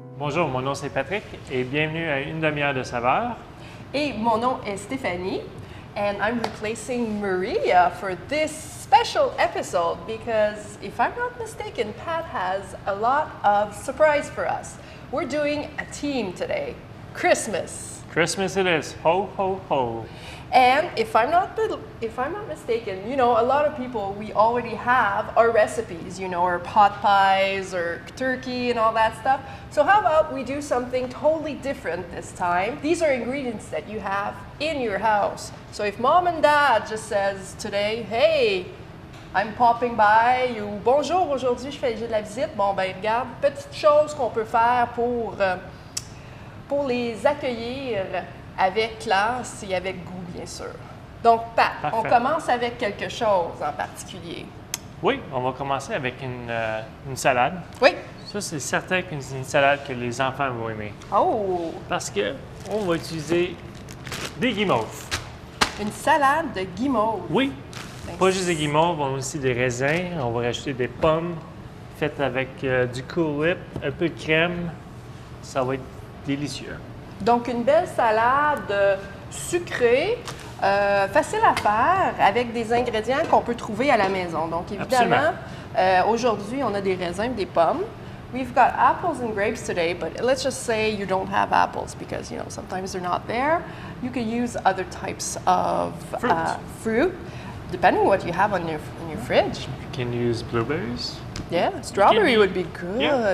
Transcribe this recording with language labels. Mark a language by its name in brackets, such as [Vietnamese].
[French] Bonjour, mon nom c'est Patrick et bienvenue à Une demi-heure de saveur. Et mon nom est Stéphanie, [English] and I'm replacing Maria for this special episode because, if I'm not mistaken, Pat has a lot of surprise for us. We're doing a theme today, Christmas. Christmas it is, ho ho ho. And if I'm not mistaken, you know, a lot of people, we already have our recipes, you know, our pot pies or turkey and all that stuff. So how about we do something totally different this time? These are ingredients that you have in your house. So if mom and dad just says today, hey, I'm popping by, [French] ou bonjour, aujourd'hui j'ai de la visite, bon ben regarde, petite chose qu'on peut faire pour les accueillir avec classe et avec goût, bien sûr. Donc, Pat, Parfait. On commence avec quelque chose en particulier. Oui, on va commencer avec une salade. Oui. Ça, c'est certain que c'est une salade que les enfants vont aimer. Oh! Parce que on va utiliser des guimauves. Une salade de guimauve. Oui, Ben, pas juste des guimauves, on a aussi des raisins. On va rajouter des pommes faites avec du Cool Whip, un peu de crème. Ça va être délicieux. Donc, une belle salade sucrée, facile à faire, avec des ingrédients qu'on peut trouver à la maison. Donc, évidemment, aujourd'hui, on a des raisins et des pommes. [English] We've got apples and grapes today, but let's just say you don't have apples because, you know, sometimes they're not there. You could use other types of fruit, depending on what you have in your fridge. You can use blueberries. Yeah, strawberry would be good. Yeah,